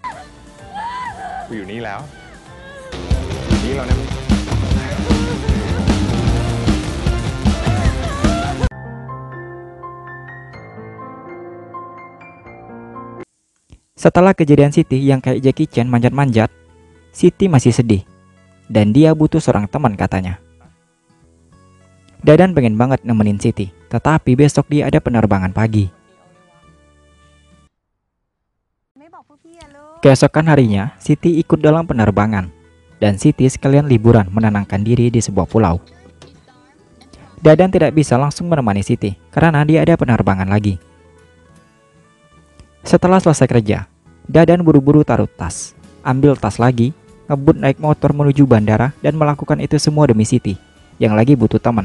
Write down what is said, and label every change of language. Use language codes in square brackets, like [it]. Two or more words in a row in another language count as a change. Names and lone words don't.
[id] Setelah kejadian Siti yang kayak Jackie Chan manjat-manjat, Siti masih sedih. Dan dia butuh seorang teman katanya. Dadan pengen banget nemenin Siti, tetapi besok dia ada penerbangan pagi. [th] ไม่บอกพวกพี่อะลูก [id] Keesokan harinya, Siti ikut dalam penerbangan, dan Siti sekalian liburan menenangkan diri di sebuah pulau. Dadan tidak bisa langsung menemani Siti, karena dia ada penerbangan lagi. Setelah selesai kerja, Dadan buru-buru taruh tas, ambil tas lagi, ngebut naik motor menuju bandara, dan melakukan itu semua demi Siti, yang lagi butuh teman.